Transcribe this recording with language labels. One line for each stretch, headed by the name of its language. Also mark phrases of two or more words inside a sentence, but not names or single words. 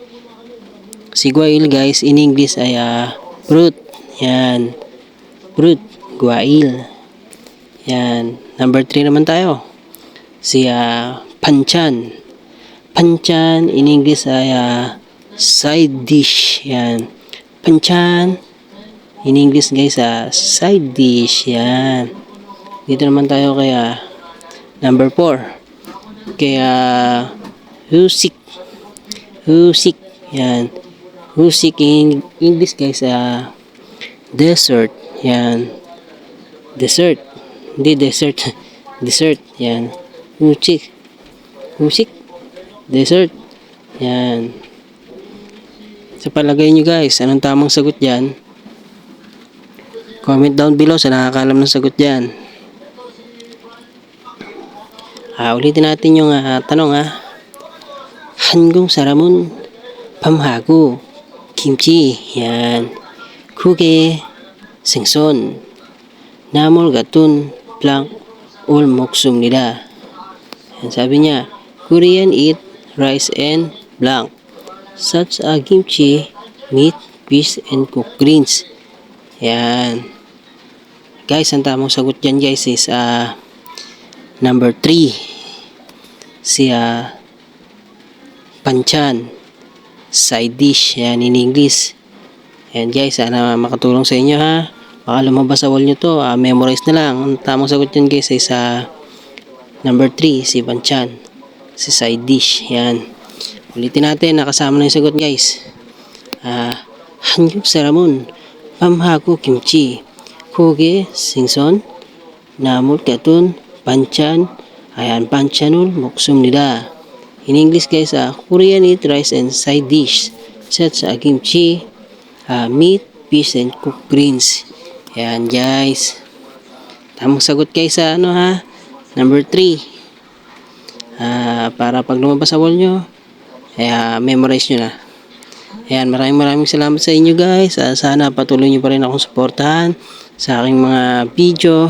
Filipino: Si guail guys
English: in English
Filipino: ay fruit. Yan, fruit, guail. Yan, number 3 naman tayo. Si panchan. Panchan
English: in English
Filipino: ay
English: side dish.
Filipino: Yan, panchan
English: in English guys side dish.
Filipino: Yan, dito naman tayo kaya number 4 kaya husik. Husik. Yan, husik
English: in English guys dessert.
Filipino: Yan, dessert, hindi dessert. Dessert. Yan, husik. Husik, dessert. Yan. Sa palagay nyo guys, anong tamang sagot dyan?
English: Comment down below
Filipino: sa nakakaalam ng sagot dyan. Ulitin natin yung tanong
Korean: 한국 사람은 밤하고 김치, yan, 국에 생선, 나물 같은 blank ul 먹습니다.
Filipino: Yan, sabi niya,
English: Korean eat rice and blank, such as kimchi, meat, fish, and cooked greens.
Filipino: Yan. Guys, ang tamang sagot dyan guys
English: is number 3.
Filipino: Si panchan,
English: side dish.
Filipino: Yan
English: in English.
Filipino: Yan guys, sana makatulong sa inyo Baka lumabas sa wall nyo to. Memorize na lang. Ang tamang sagot dyan guys
English: is number 3,
Filipino: si panchan, si
English: side dish.
Filipino: Yan. Ulitin natin, nakasama na yung sagot guys.
Korean: 한국 사람은 밤하고 김치, 국에 생선, 나물 같은 반찬, 반찬을 먹습니다.
English: In English guys, Korean eat rice and side dish such as kimchi, meat, fish, and cooked greens.
Filipino: Yan guys. Tamang sagot guys number 3. Para pag lumabas sa wall nyo, memorize nyo na. Ayan, maraming salamat sa inyo guys. Sana patuloy nyo pa rin akong suportahan sa aking mga video.